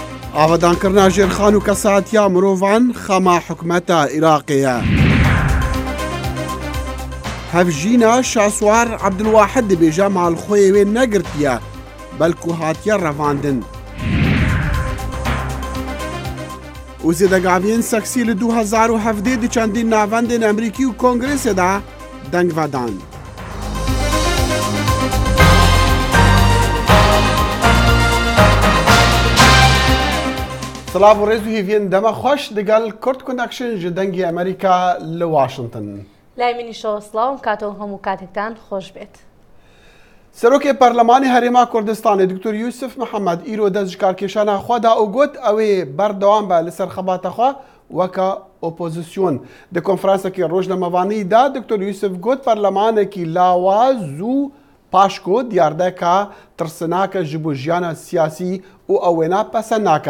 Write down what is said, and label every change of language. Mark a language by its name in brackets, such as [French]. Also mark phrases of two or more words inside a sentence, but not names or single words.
[Kurdish] ئاوەدانکردنا ژێرخان و کەساتیا مرۆڤان خەما حکومەتە عێراقیە. هەڤژینە شاسوار عەبدولواحد دەبێژە ماڵخۆی وێ نەگرتیە بەلکو هاتیە ڕەڤاندن. و زێدەگاڤیên seksî li 2017 di çendîn navendên Emerîkî û Kongrêsê de deng vedan. Silav û rêz û hêviyên dema xweş digel Kurd Connection ji dengê Amerîka li Washington. [Central Kurdish] لای منیشەوە سڵاو کاتەوە هەموو کاتێکتان خۆش بێت. [Kurdish] Serokê Perlemanê Herêma Kurdistanê Dr. Yusuf Mihemed îro dest ji karkêşana xwe da û got ew ê berdewam be li ser xebata xwe weka opozîsyon. Di konferansekê rojnamevanî de Dr. Yusuf got perlemanekî lawaz û paşko diyardeka tirsinake ji bo jiyana siyasî û ew wêne pesend nake.